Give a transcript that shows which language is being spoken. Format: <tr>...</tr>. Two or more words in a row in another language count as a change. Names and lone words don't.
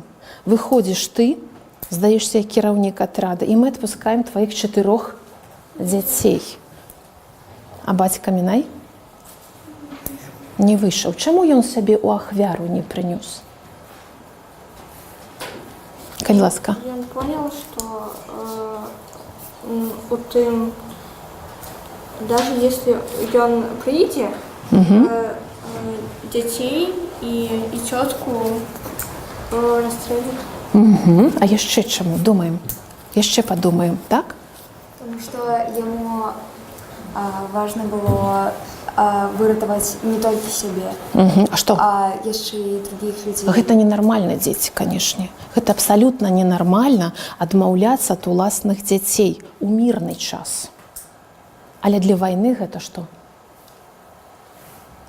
<be>Выходзіш ты, здаешся кіраўнік атрада, і мы адпускаем тваіх 4 дзяцей. А бацька Мінай не выйшаў. Чаму ён сабе ў ахвяру не прынёс? Калі ласка.</be> <ru>Он понял, что</ru> <be>у тым,</be> <ru>даже если он прийдет, детей и тетку расстрелят.</ru> <be>А яшчэ чаму? Думаем. Яшчэ падумаем, так?</be> <ru>Потому что ему важно было</ru> <be>выратаваць не толькі сябе, А што? а яшчэ і</be> <ru>других людзей.</ru> <be>Гэта ненармальна, дзеці, канешне. Гэта абсалютна ненармальна адмаўляцца ад уласных дзяцей у мірны час. Але для вайны гэта што?</be>